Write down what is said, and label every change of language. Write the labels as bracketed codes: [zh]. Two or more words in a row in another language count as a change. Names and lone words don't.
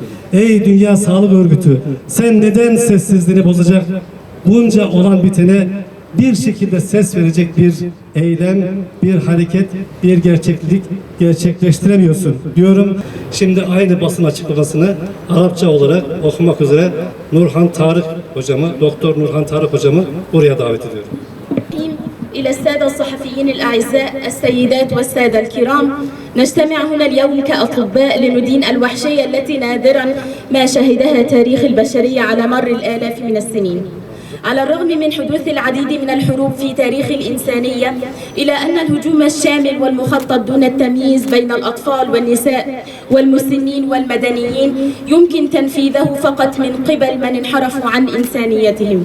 [tr] Ey Dünya Sağlık Örgütü, sen neden sessizliğini bozacak bunca olan bitene bir şekilde ses verecek bir eylem, bir hareket, bir gerçeklik gerçekleştiremiyorsun diyorum. Şimdi aynı basın açıklamasını Arapça olarak okumak üzere Nurhan Tarık hocamı, Doktor Nurhan Tarık hocamı buraya davet ediyorum. [ar] إلى السادة الصحفيين الأعزاء السيدات والسادة الكرام، نجتمع هنا اليوم كأطباء لندين الوحشية التي نادرا ما شهدها تاريخ البشرية على مر الآلاف من السنين. على الرغم من حدوث العديد من الحروب في تاريخ الإنسانية، إلى أن الهجوم الشامل والمخطط دون التمييز بين الأطفال والنساء والمسنين والمدنيين يمكن تنفيذه فقط من قبل من انحرفوا عن إنسانيتهم.